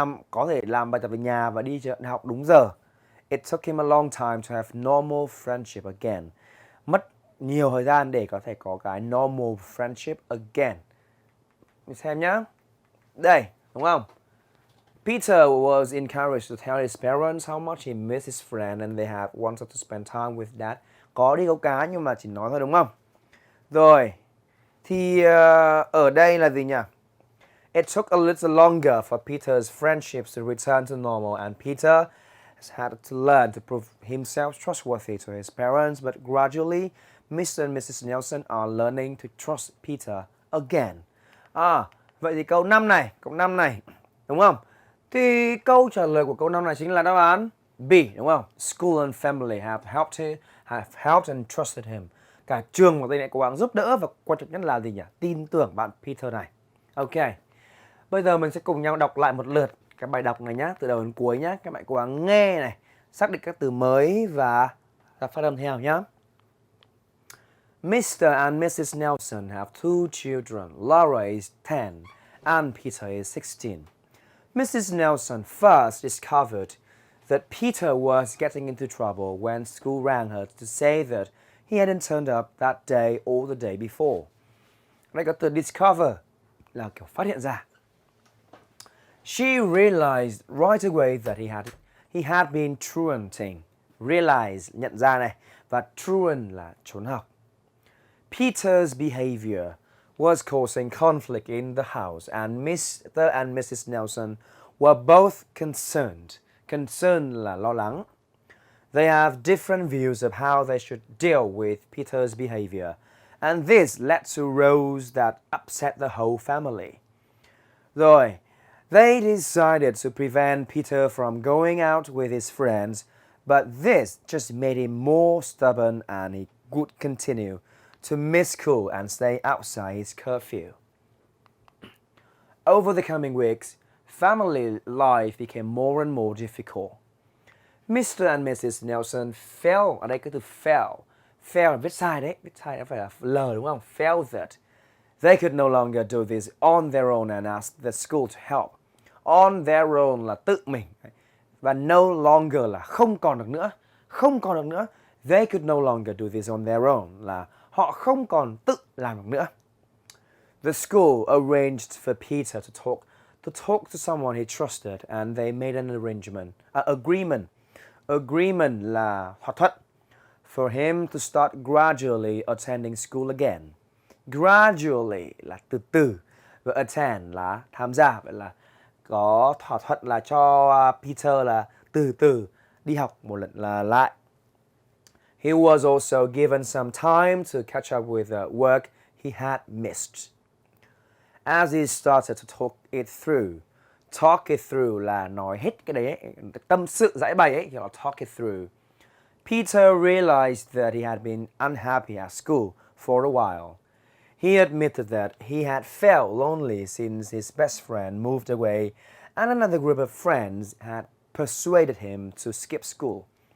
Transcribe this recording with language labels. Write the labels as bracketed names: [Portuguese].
[Vietnamese] Có thể làm bài tập về nhà và đi trường học đúng giờ. [English] It took him a long time to have normal friendship again. [Vietnamese] Mất nhiều thời gian để có thể có cái [English] normal friendship again. [Vietnamese] Mình xem nhá. Đây, đúng không? [English] Peter was encouraged to tell his parents how much he missed his friend and they had wanted to spend time with dad. [Vietnamese] Có đi câu cá nhưng mà chỉ nói thôi đúng không? Rồi, thì ở đây là gì nhỉ? [English] It took a little longer for Peter's friendships to return to normal and Peter has had to learn to prove himself trustworthy to his parents, but gradually Mr. and Mrs. Nelson are learning to trust Peter again. [Vietnamese] Vậy thì câu 5 này, đúng không? Thì câu trả lời của câu 5 này chính là đáp án B, đúng không? [English] School and family have helped and trusted him. [Vietnamese] Cả trường và thầy lại cố gắng giúp đỡ và quan trọng nhất là gì nhỉ? Tin tưởng bạn Peter này. Ok. Bây giờ mình sẽ cùng nhau đọc lại một lượt cái bài đọc này nhá, từ đầu đến cuối nhá. Các bạn cố gắng nghe này, xác định các từ mới và phát âm theo nhá. [English] Mr. and Mrs. Nelson have two children. Laura is 10 and Peter is 16. Mrs. Nelson first discovered that Peter was getting into trouble when school rang her to say that he hadn't turned up that day or the day before. [Vietnamese] Đây có từ discover là kiểu phát hiện ra. [English] She realized right away that he had been truanting. [Vietnamese] Realize nhận ra này, và truant là trốn học. [English] Peter's behavior was causing conflict in the house and Mr. and Mrs. Nelson were both concerned. Concerned [Vietnamese] là lo lắng. [English] They have different views of how they should deal with Peter's behavior, and this led to rows that upset the whole family. Rồi, they decided to prevent Peter from going out with his friends, but this just made him more stubborn and he would continue to miss school and stay outside his curfew. Over the coming weeks, family life became more and more difficult. Mr. and Mrs. [Vietnamese] Nelson felt, ở đây cái từ felt là viết sai đấy, viết sai nó phải là L đúng không? [English] Felt that they could no longer do this on their own and asked the school to help. On their own [Vietnamese] là tự mình và [English] no longer [Vietnamese] là không còn được nữa. Không còn được nữa. [English] They could no longer do this on their own [Vietnamese] là họ không còn tự làm được nữa. [English] The school arranged for Peter to talk to someone he trusted and they made an agreement. [Vietnamese] Agreement là thỏa thuận. [English] For him to start gradually attending school again. [Vietnamese] Gradually là từ từ và attend là tham gia. Vậy là có thỏa thuận là cho Peter là từ từ đi học một lần là lại. [English] He was also given some time to catch up with the work he had missed. As he started to talk it through [Vietnamese] là nói hết cái đấy ấy, tâm sự giải bày ấy, kiểu [English] talk it through. Peter realized that he had been unhappy at school for a while. He admitted that he had felt lonely since his best friend moved away and another group of friends had persuaded him to skip school.